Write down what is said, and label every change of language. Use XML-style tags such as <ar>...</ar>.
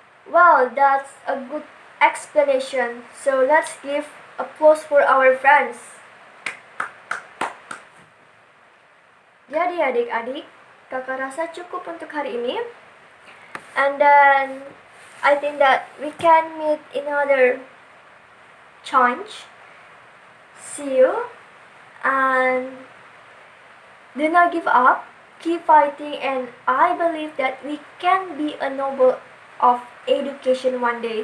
<en>Wow, that's a good explanation. So let's give applause for our friends.</en> <id>Jadi adik-adik, kakak rasa cukup untuk hari ini.</id> <en>And then I think that we can meet in another challenge. See you and do not give up. Keep fighting and I believe that we can be a noble of education one day.</en>